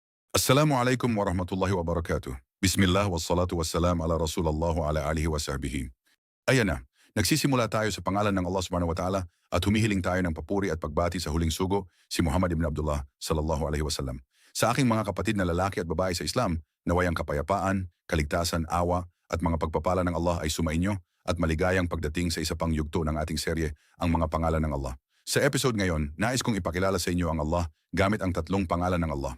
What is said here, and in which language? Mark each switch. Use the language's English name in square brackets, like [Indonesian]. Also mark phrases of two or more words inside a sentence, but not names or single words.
[Arabic] السلام عليكم ورحمة الله وبركاته بسم الله والصلاة والسلام على رسول الله وعلى آله وصحبه. [Filipino] Ayan na, nagsisimula tayo sa pangalan ng Allah [Arabic] سبحانه وتعالى [Filipino] at humihiling tayo ng papuri at pagbati sa huling sugo, si Muhammad ibn Abdullah [Arabic] صلى الله عليه وسلم. [Filipino] Sa aking mga kapatid na lalaki at babae sa Islam, naway ang kapayapaan, kaligtasan, awa at mga pagpapala ng Allah ay sumainyo at maligayang pagdating sa isa pang yugto ng ating serye, ang mga pangalan ng Allah. Sa episode ngayon, nais kong ipakilala sa inyo ang Allah gamit ang tatlong pangalan ng Allah.